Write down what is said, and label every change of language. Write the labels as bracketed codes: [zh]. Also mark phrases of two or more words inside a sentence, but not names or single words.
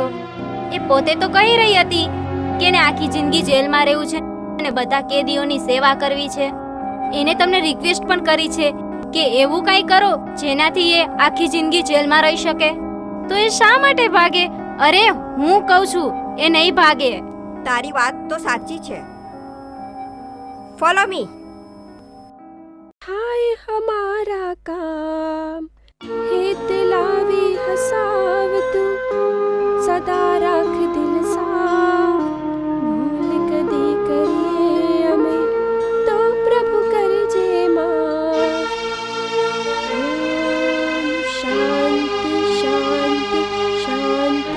[gu] એ પોતે તો કહી રહી હતી કે એને આખી જિંદગી જેલમાં રહેવું છે અને બધા કેદીઓની સેવા કરવી છે. એને તમને રિક્વેસ્ટ પણ કરી છે કે એવું કંઈ કરો જેનાથી એ આખી જિંદગી જેલમાં રહી શકે. તો એ શા માટે ભાગે? અરે હું કહું છું એ નહીં ભાગે. તારી વાત તો સાચી છે. [en] follow me. हाय हमारा काम हित लावी हसाव [gu] તું સદા રાખ દિલ સાફ ભૂલ કદી કરીએ અમે તો પ્રભુ કરજે માફ. ઓમ શાંતિ શાંતિ શાંતિ.